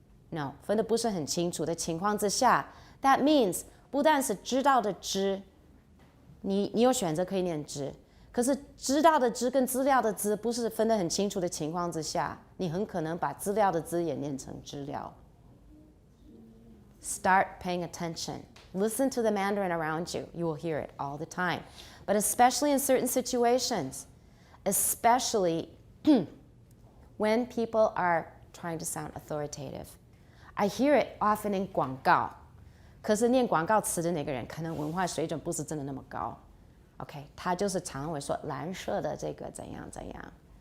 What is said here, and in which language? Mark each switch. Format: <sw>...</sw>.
<zh>No， 分得不是很清楚的情况之下 ，that means 不但是知道的知，你有选择可以念知，可是知道的知跟资料的资不是分得很清楚的情况之下，你很可能把资料的资也念成知了。</zh> <en>Start paying attention. Listen to the Mandarin around you. You will hear it all the time. But especially in certain situations, especially when people are trying to sound authoritative. I hear it often in</en> <zh>广告，可是念广告词的那个人可能文化水准不是真的那么高。 OK， 他就是常会说蓝色的这个怎样怎样。</zh>